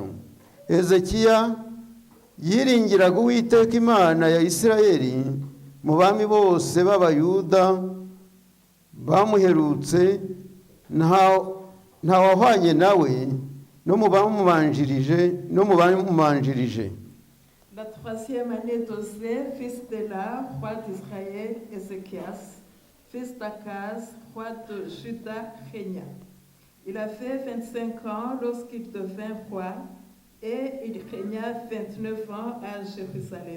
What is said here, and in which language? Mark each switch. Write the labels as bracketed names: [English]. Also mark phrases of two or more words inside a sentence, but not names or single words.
[Kinyarwanda] Hezekiya yiringiraga Uwiteka Imana ya Isirayeli, mu bami bose b'Abayuda bamuherutse nta wahwanye nawe no mu bamubanjirije. [French] La 3e année d'Osée, fils d'Éla, roi d'Israël, Ézéchias, fils d'Akaz, roi de Juda, régna. Il avait 25 ans lorsqu'il devint roi et il régna 29 ans à Jérusalem.